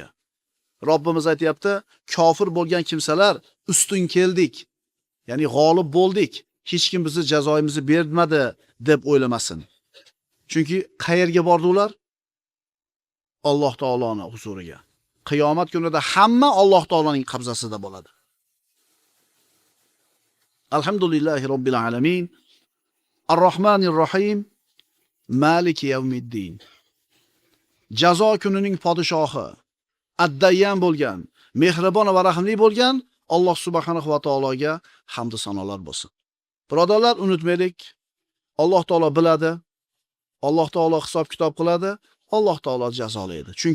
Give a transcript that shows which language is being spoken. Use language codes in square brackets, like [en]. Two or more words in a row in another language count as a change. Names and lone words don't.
[uz] Robbimiz aytayapti, kofir bo'lgan kimsalar ustun keldik. Ya'ni g'olib bo'ldik. Hech kim bizni jazoimizni bermadi deb o'ylamasin. Chunki qayerga bordilar? Alloh taoloning huzuriga. Qiyomat kunida hamma Alloh taoloning qabzasida bo'ladi. [ar] الحمد لله رب العالمين. الرحمن الرحيم مالك يوم الدين. [uz] Jazo kunining podshohi, addayyan bo'lgan, mehribon va rahimli bo'lgan Alloh subhanahu va taologa hamd va sanolar bo'lsin. Birodarlar, unutmaylik, Alloh taolo biladi, Alloh taolo hisob kitob qiladi, Alloh taolo jazolaydi.